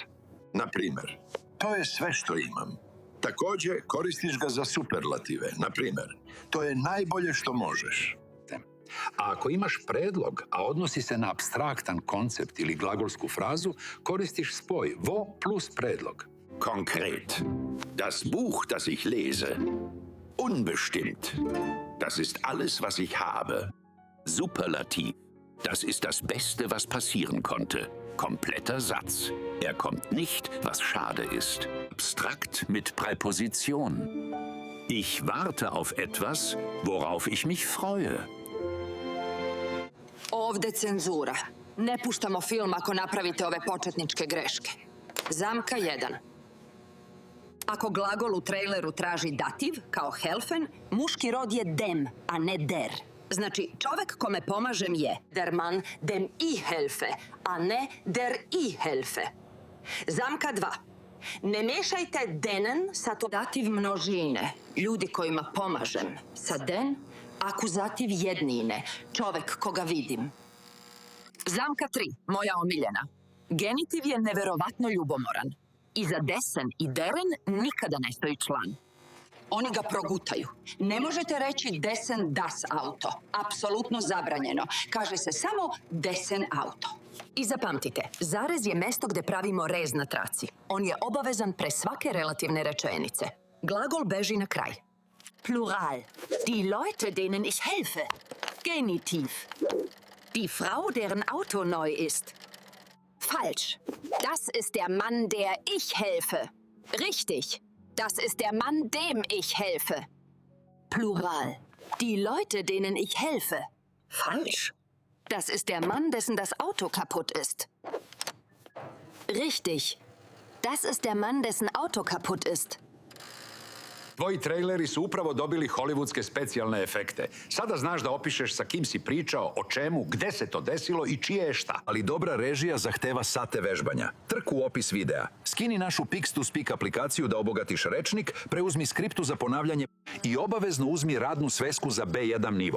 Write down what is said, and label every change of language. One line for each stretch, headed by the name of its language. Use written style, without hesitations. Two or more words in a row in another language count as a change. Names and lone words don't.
Serbian: Na primer, to je sve što imam. Također koristiš ga za superlative. Na primer, to je najbolje što možeš. A ako imaš predlog, a odnosi se na apstraktan koncept ili glagolsku frazu, koristiš spoj vo plus predlog.
German: Konkret. Das Buch, das ich lese. Unbestimmt. Das ist alles, was ich habe. Superlativ. Das ist das Beste, was passieren konnte. Kompletter Satz. Er kommt nicht, was schade ist. Abstrakt mit Präposition. Ich warte auf etwas, worauf ich mich freue.
Serbian: Ovde cenzura. Ne puštamo film ako napravite ove početničke greške. Zamka 1. Ako glagol u traileru traži dativ, kao helfen, muški rod je dem, a ne der. Znači, čovek kome pomažem je
German: der Mann dem ich helfe,
Serbian: a ne
German: der ich helfe.
Serbian: Zamka 2. Ne mešajte denen sa dativ množine, ljudi kojima pomažem, sa den, akuzativ jednine, čovek koga vidim. Zamka 3, moja omiljena. Genitiv je neverovatno ljubomoran. Iza desen i deren nikada ne stoji član. Oni ga progutaju. Ne možete reći
German: desen das auto.
Serbian: Apsolutno zabranjeno. Kaže se samo
German: desen auto.
Serbian: I zapamtite, zarez je mesto gde pravimo rez na traci. On je obavezan pre svake relativne rečenice. Glagol beži na kraj.
German: Plural. Die Leute, denen ich helfe. Genitiv. Die Frau, deren Auto neu ist. Falsch. Das ist der Mann, der ich helfe. Richtig. Das ist der Mann, dem ich helfe. Plural. Die Leute, denen ich helfe. Falsch. Das ist der Mann, dessen das Auto kaputt ist. Richtig. Das ist der Mann, dessen Auto kaputt ist.
Serbian: Tvoji traileri su upravo dobili hollywoodske specijalne efekte. Sada znaš da opišeš sa kim si pričao, o čemu, gde se to desilo i čije je šta. Ali dobra režija zahteva sate vežbanja. Trk u opis videa. Skini našu Pix2Speak aplikaciju da obogatiš rečnik, preuzmi skriptu za ponavljanje i obavezno uzmi radnu svesku za B1 nivo.